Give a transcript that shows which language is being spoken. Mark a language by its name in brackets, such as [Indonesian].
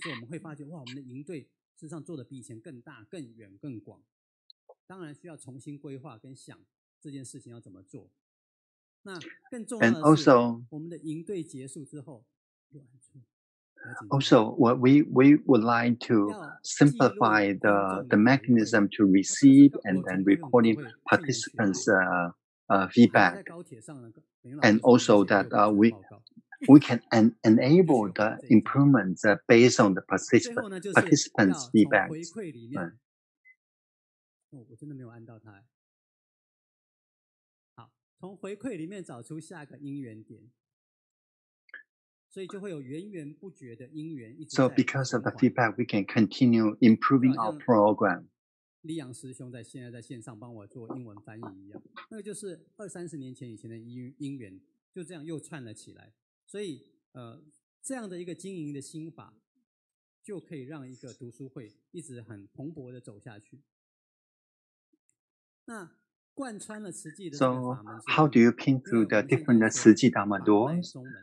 [Chinese] 我们会发觉哇，我们的营队事实上做的比以前更大、更远、更广。当然需要重新规划跟想这件事情要怎么做。那更重要的是，我们的营队结束之后。 [English] Also, we would like to simplify the mechanism to receive and then recording participants' feedback, and also that we can enable the improvements based on the participants' feedback. [Chinese] 我真的没有按到它。好，从回馈里面找出下个因缘点。所以就会有源源不绝的因缘一直在。 [English] So because of the feedback, we can continue improving our program. [Chinese] 立阳师兄现在在线上帮我做英文翻译一样，那个就是20-30年前以前的因缘，就这样又串了起来。所以这样的一个经营的心法，就可以让一个读书会一直很蓬勃的走下去。那贯穿了慈济的这个法门。 [English] So how do you pin through the different 慈济 Dharma doors?